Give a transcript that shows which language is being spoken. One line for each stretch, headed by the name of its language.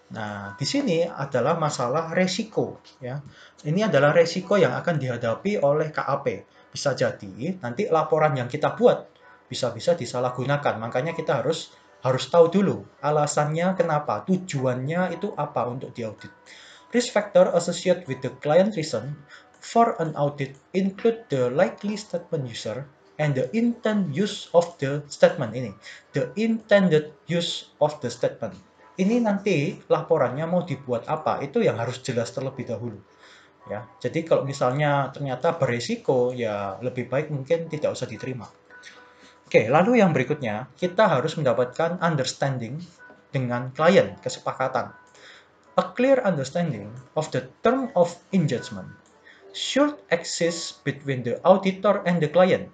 Indonesian: Nah, di sini adalah masalah resiko ya. Ini adalah resiko yang akan dihadapi oleh KAP. Bisa jadi nanti laporan yang kita buat bisa-bisa disalahgunakan. Makanya kita harus tahu dulu alasannya kenapa, tujuannya itu apa untuk diaudit.
English: Risk factor associated with the client reason for an audit include the likely statement user and the intent use of the statement ini. The intended use of the statement.
Indonesian: Ini nanti laporannya mau dibuat apa, itu yang harus jelas terlebih dahulu. Ya, jadi kalau misalnya ternyata beresiko, ya lebih baik mungkin tidak usah diterima. Oke, lalu yang berikutnya, kita harus mendapatkan understanding dengan klien, kesepakatan.
English: A clear understanding of the term of engagement should exist between the auditor and the client.